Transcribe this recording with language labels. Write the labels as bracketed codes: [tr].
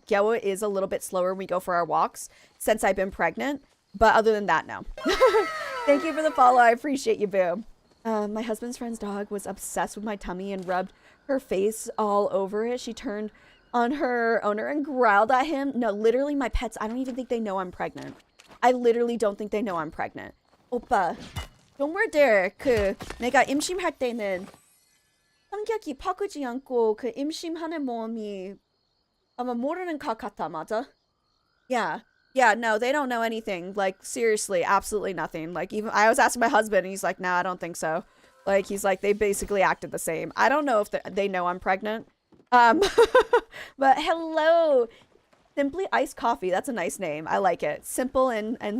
[en] Gyawa is a little bit slower when we go for our walks since I've been pregnant, but other than that, no. Thank you for the follow. I appreciate you, boo. My husband's friend's dog was obsessed with my tummy and rubbed her face all over it. She turned on her owner and growled at him. No, literally my pets, I don't even think they know I'm pregnant. I literally don't think they know I'm pregnant. [ko] 오빠, 정말 내가 임신할 때는 성격이 바꾸지 않고 그 임신하는 모험이 아마 모르는 것 같아, 맞아? [en] Yeah. Yeah, no, they don't know anything. Like, seriously, absolutely nothing. Like, even I was asking my husband, and he's like, nah, I don't think so. Like, he's like, they basically acted the same. I don't know if they know I'm pregnant. But hello. Simply Iced Coffee. That's a nice name. I like it. Simple and